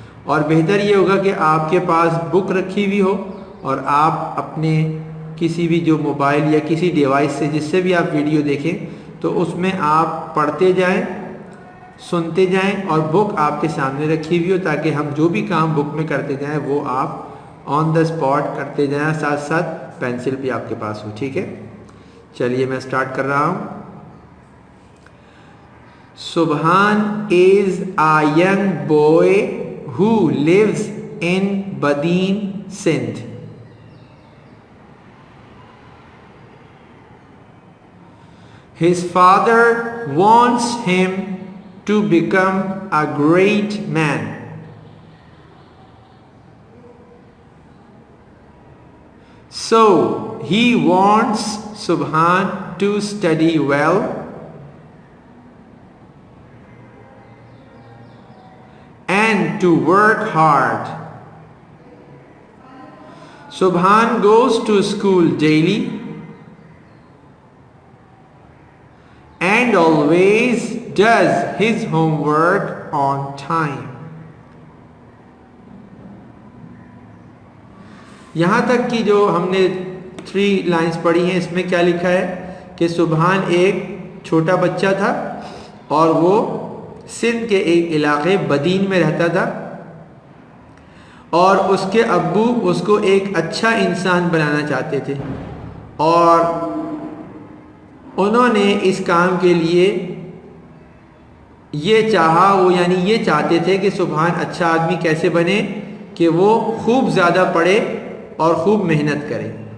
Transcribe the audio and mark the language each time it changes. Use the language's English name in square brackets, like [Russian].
[Urdu] اور بہتر یہ ہوگا کہ آپ کے پاس بک رکھی ہوئی ہو اور آپ اپنے کسی بھی جو موبائل یا کسی ڈیوائس سے جس سے بھی آپ ویڈیو دیکھیں تو اس میں آپ پڑھتے جائیں, سنتے جائیں اور بک آپ کے سامنے رکھی ہوئی ہو تاکہ ہم جو بھی کام بک میں کرتے جائیں وہ آپ آن دا اسپاٹ کرتے جائیں, ساتھ ساتھ پینسل بھی آپ کے پاس ہو. ٹھیک ہے, چلیے میں سٹارٹ کر رہا ہوں. [English] Subhan is a young boy who lives in Badin, Sindh. His father wants him to become a great man. So he wants Subhan to study well and to work hard. Subhan goes to school daily and always does his homework on time. [Urdu] یہاں تک کی جو ہم نے 3 lines پڑھی ہیں اس میں کیا لکھا ہے کہ سبحان ایک چھوٹا بچہ تھا اور وہ سندھ کے ایک علاقے بدین میں رہتا تھا اور اس کے ابو اس کو ایک اچھا انسان بنانا چاہتے تھے اور انہوں نے اس کام کے لیے یہ چاہا, وہ یعنی یہ چاہتے تھے کہ سبحان اچھا آدمی کیسے بنے کہ وہ خوب زیادہ پڑھے اور خوب محنت کرے.